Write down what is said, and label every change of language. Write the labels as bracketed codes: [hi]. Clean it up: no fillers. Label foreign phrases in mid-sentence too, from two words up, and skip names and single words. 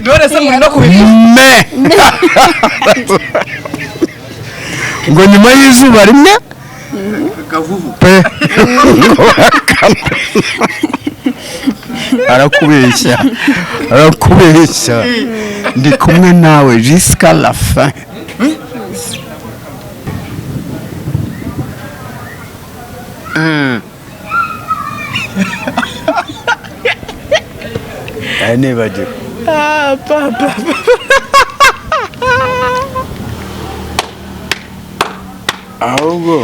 [rw] None se muri no kubivuga ngo nyuma y'izuba rimwe gavuvu pe arakubeshya ndi kumwe nawe [fr] jusqu'à la fin. [rw] Nibagiwe papa ahubwo